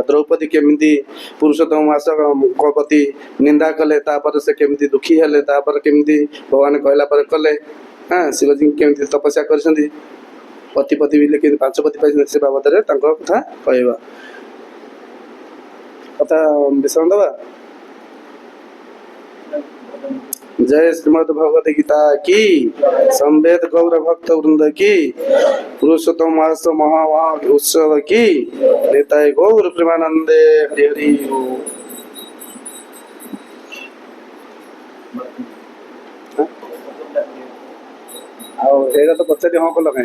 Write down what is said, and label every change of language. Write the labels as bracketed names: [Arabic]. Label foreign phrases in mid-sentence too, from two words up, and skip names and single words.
[Odia] ଦ୍ରୌପଦୀ କେମିତି ପୁରୁଷୋତ୍ତମ ମାସଙ୍କ ପ୍ରତି ନିନ୍ଦା କଲେ, ତାପରେ ସେ କେମିତି ଦୁଃଖୀ ହେଲେ, ତାପରେ କେମିତି ଭଗବାନ କହିଲା ପରେ କଲେ। ଶିବଜୀ କେମିତି ତପସ୍ୟା କରିଛନ୍ତି, ପତି ବିଲେ କେମିତି 5 ପତି ପାଇଛନ୍ତି, ସେ ବାବଦରେ ତାଙ୍କ କଥା କହିବା। କଥା ବିଷୟ ଦେବା। [Hindi] जय श्रीमद् भगवत गीता की, संवेद गौर भक्त वृंद की, पुरुषोत्तम मास महा उत्सव की, निताय गौर प्रेमानंदे हरि हरि। [Odia] ଆଉ ସେଇଟା ତ ପଚାରି ହଁ କଲ କାହିଁକି?